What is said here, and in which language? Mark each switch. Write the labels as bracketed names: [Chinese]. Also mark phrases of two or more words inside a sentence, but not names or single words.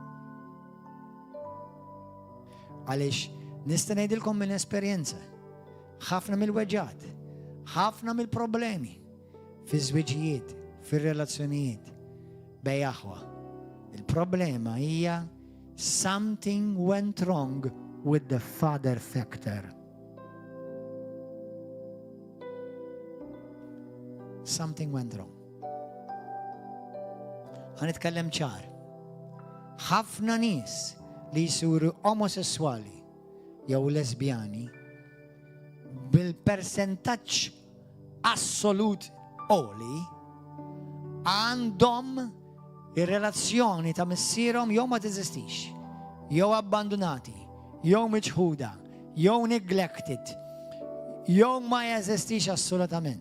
[Maltese] Għaliex nista' ngħidilkom minn esperjenza, ħafna mill-weġġat, ħafna mill-problemi fi-żwiġijiet, fir-relazzjonijiet bejn aħwa. Il-problema hija [English] something went wrong with the father factor. Something went wrong. [Maltese] Ħanitkellem ċar. Ħafna nies li jsiru omosessuali jew lesbjani bil-persentaġġ assolut għoli għandhom ir-relazzjoni ta' missierhom jew ma teżistix, jew abbandonati, jew miċħuda, jew neglected, jew ma jeżistix assolutament.